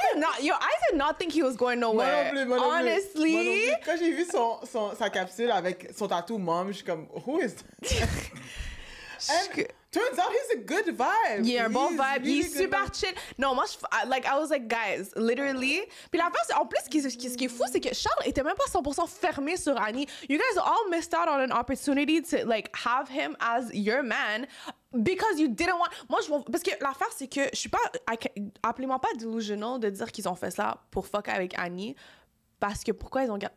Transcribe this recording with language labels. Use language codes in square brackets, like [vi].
[en] I did not think he was going nowhere. [fr] Moi non plus. [en] Honestly. [fr] Quand j'ai vu sa capsule avec son tatou mom, je suis comme, [en] who is that? And turns out he's a good vibe. [fr] Il a un bon vibe. [en] Really [fr] Il est super chill. [en] Non, moi, I was like, guys, literally. [fr] Puis l'affaire, c'est, en plus, ce qui est fou, c'est que Charles était même pas 100% fermé sur Annie. [en] You guys all missed out on an opportunity to, like, have him as your man because you didn't want... [fr] Parce que l'affaire, c'est que je suis pas... Appelez-moi pas delusional de dire qu'ils ont fait ça pour fuck avec Annie. Parce que pourquoi ils ont gardé...